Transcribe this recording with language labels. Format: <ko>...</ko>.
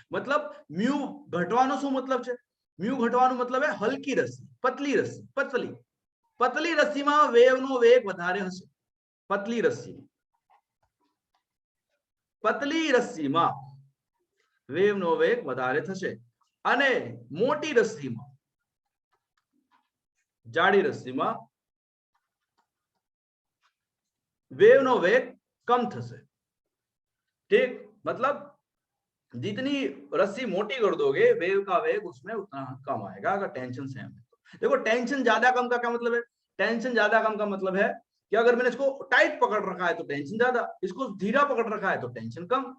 <hi>मतलब म्यू ઘટવાનો શું मतलब છે? म्यू ઘટવાનો मतलब है हल्की रस्सी, पतली रस्सी, पतली रस्सीમાં</hi> <gu>વેવનો વેગ વધારે હશે। पतली रस्सीમાં વેવનો વેગ વધારે થશે, અને મોટી રસ્સીમાં, જાડી રસ્સીમાં વેવનો વેગ कम થશે।</gu> <hi>ठीक, मतलब जितनी रस्सी मोटी कर दोगे वेव का वेग उसमें उतना कम आएगा, अगर टेंशन सेम है तो। देखो टेंशन ज्यादा कम का क्या मतलब है? टेंशन ज्यादा कम का मतलब है कि अगर मैंने इसको टाइट पकड़ रखा है तो टेंशन ज्यादा, इसको ढीला पकड़ रखा है तो टेंशन कम।</hi>